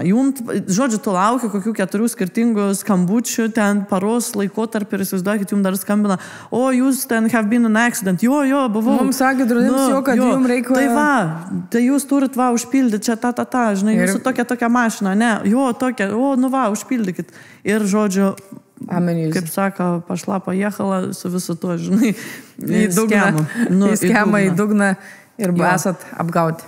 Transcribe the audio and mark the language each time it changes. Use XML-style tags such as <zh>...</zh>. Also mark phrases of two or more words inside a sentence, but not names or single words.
<lt>Žodžiu, tu lauki kokių 4 skirtingų skambučių, ten paros laikotarpį ir įsivaizduokit, jums dar skambina, jūs ten</lt> <en>have been in an accident,</en> <lt>buvau. Mums sakė draudimas kad jums reikia. Tai tai jūs turit užpildyti čia žinai, jūsų tokia mašina, ne, tokia, užpildykit. Ir žodžiu, kaip sako,</lt> <ru>pašla pajechala</ru> <lt>su visu tuo, žinai, į skemą, į dugną ir esat apgauti.</lt>